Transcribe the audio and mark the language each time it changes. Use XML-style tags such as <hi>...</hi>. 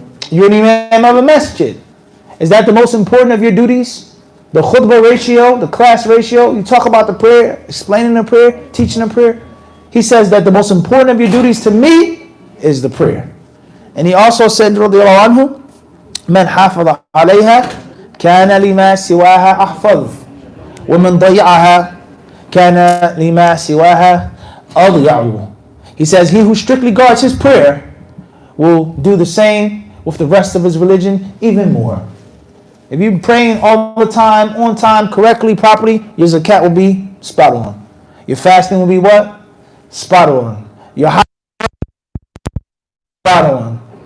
<en>You're an imam of a masjid. Is that the most important of your duties? The khutbah ratio, the class ratio, you talk about the prayer, explaining the prayer, teaching the prayer. He says that the most important of your duties to me is the prayer. And he also said, radiallahu anhu,</en> <ar>من حافظ عليها كان لما سواها أحفظ ومن ضيعها كان لما سواها أضيع.</ar> <en>He says, he who strictly guards his prayer will do the same with the rest of his religion, even more. If you're praying all the time, on time, correctly, properly, your zakat will be spot on. Your fasting will be what? Spot on. Your hajj spot on.</en>